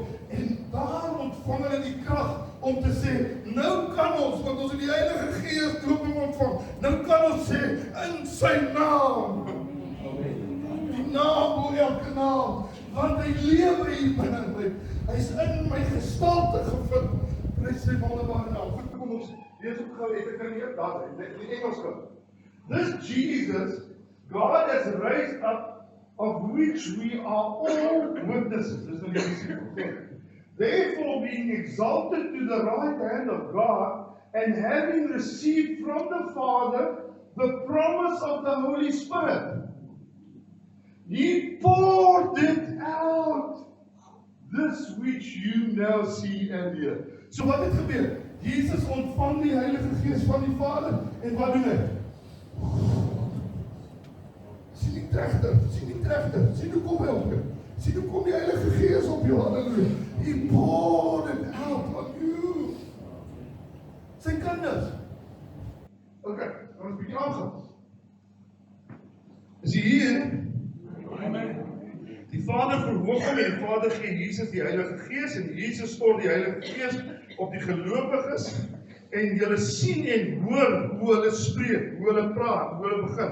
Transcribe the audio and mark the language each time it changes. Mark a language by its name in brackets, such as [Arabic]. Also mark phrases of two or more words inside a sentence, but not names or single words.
[Afrikaans] En daar ontvang hulle die krag om te sê, nou kan ons, want ons het die Heilige Gees dooping ontvang, nou kan ons sê, in sy naam. Die naam bo elke naam, want hy lewe hier binne my. Hy is in my gestalte gevind. Prys sy wonderbare naam. Goed, kom ons lees op gou, ek kan nie daar in die Engels gaan. [English] This Jesus, God has raised up, of which we are all witnesses. [Afrikaans] Dis nou die disciples. [English] Therefore, being exalted to the right hand of God, and having received from the Father the promise of the Holy Spirit, He poured it out, this which you now see and hear. [Afrikaans] So wat het gebeur? Jesus ontvang die Heilige Gees van die Vader, en wat doen hy? Sien die trechter, sien hoe kom hy op jou, sien hoe kom die Heilige Gees op jou, halleluja. [English] He poured it out on you. [Afrikaans] Sy kinders. Ok, dan is bietjie aangaan. Is hy hier? Die Vader verhoog hom en die Vader gee Jesus die Heilige Gees en Jesus stort die Heilige Gees op die gelowiges en julle sien en hoor hoe hulle spreek, hoe hulle praat, hoe hulle begin.